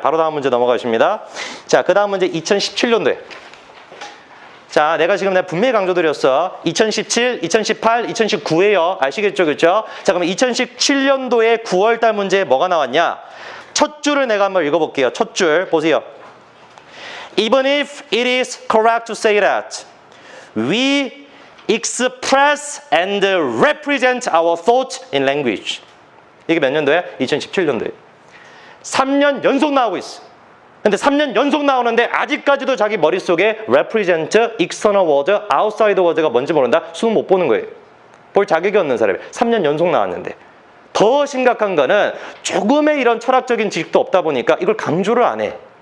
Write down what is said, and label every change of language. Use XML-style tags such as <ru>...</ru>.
<ko>바로 다음 문제 넘어가십니다. 자, 그 다음 문제 2017년도에. 자, 내가 분명히 강조드렸어. 2017, 2018, 2019예요. 아시겠죠, 그쵸? 자, 그럼 2017년도에 9월달 문제에 뭐가 나왔냐? 첫 줄을 내가 한번 읽어볼게요. 첫 줄 보세요.</ko> <en>Even if it is correct to say that we express and represent our thought in language.</en> <ko>이게 몇 년도야? 2017년도에. 3년 연속 나오고 있어. 근데 3년 연속 나오는데 아직까지도 자기 머릿속에 represent, external word, outside word가 뭔지 모른다? 수능 못 보는 거예요. 볼 자격이 없는 사람이 3년 연속 나왔는데. 더 심각한 거는 조금의 이런 철학적인 지식도 없다 보니까 이걸 강조를 안 해.</ko>